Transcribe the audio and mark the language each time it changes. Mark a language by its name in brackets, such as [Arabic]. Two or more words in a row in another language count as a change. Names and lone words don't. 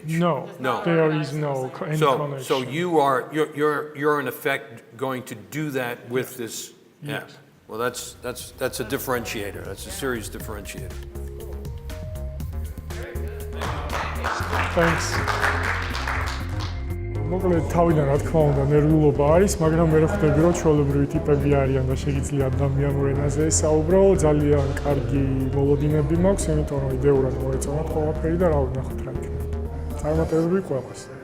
[English] No, there is no any connection. So you're in effect going to do that with this app. Yes. Well, that's a differentiator. That's a serious differentiator. Thanks. [Georgian] მოკლედ თავიდან რა თქმა უნდა ნერვიულობა არის, მაგრამ მე ხვდები რომ ჩვეულებრივი ტიპები არიან და შეიძლება ადამიანურ ენაზე საუბრო, ძალიან კარგი მოლოდინები მაქვს, იმიტომ რომ იდეურად მოეწონათ ყველაფერი და რა ვნახოთ რა იქნება. წარმატებები ყველას.